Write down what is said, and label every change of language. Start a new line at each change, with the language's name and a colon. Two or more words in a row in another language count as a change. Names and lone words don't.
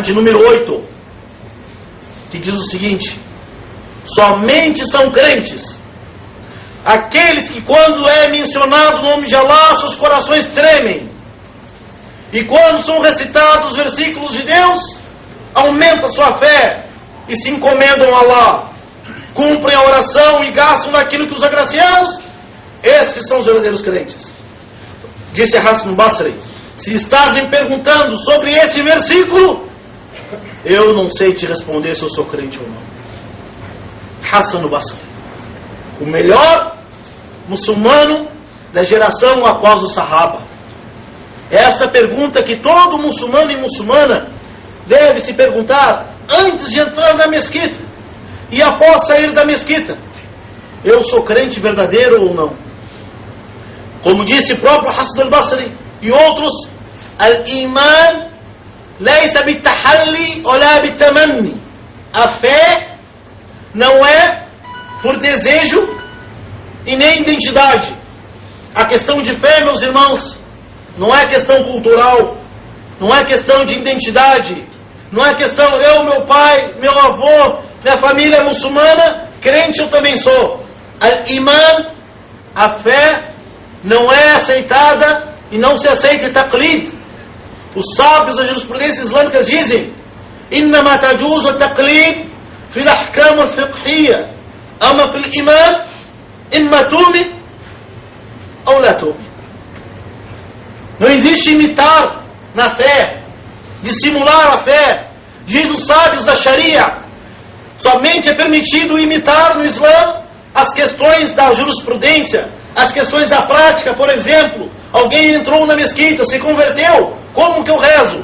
Portuguese: de número 8, que diz o seguinte: somente são crentes aqueles que, quando é mencionado o nome de Allah, seus corações tremem, e quando são recitados os versículos de Deus, aumenta sua fé e se encomendam a Allah, cumprem a oração e gastam naquilo que os agraciamos. Esses são os verdadeiros crentes. Disse Hassan al-Basri: se estás me perguntando sobre esse versículo, eu não sei te responder se eu sou crente ou não. Hassan al-Basri, o melhor muçulmano da geração após o Sahaba. Essa pergunta que todo muçulmano e muçulmana deve se perguntar antes de entrar na mesquita e após sair da mesquita: eu sou crente verdadeiro ou não? Como disse o próprio Hassan al-Basri e outros:
Arabic: الإيمان ليس بالتحلي ولا بالتمني.
Portuguese: A fé não é por desejo e nem identidade. A questão de fé, meus irmãos, não é questão cultural, não é questão de identidade, não é questão eu, meu pai, meu avô, minha família é muçulmana, crente eu também sou. Al-iman, a fé, não é aceitada e não se aceita taqlid. Os sábios da jurisprudência islâmica dizem:
Arabic: إنما يجوز تقليد في الأحكام الفقهية، أما في الإيمان إما تؤمن ou لا تؤمن.
Portuguese: Não existe imitar na fé, dissimular a fé. Diz os sábios da Sharia: somente é permitido imitar no Islã as questões da jurisprudência, as questões da prática. Por exemplo, alguém entrou na mesquita, se converteu, como que eu rezo?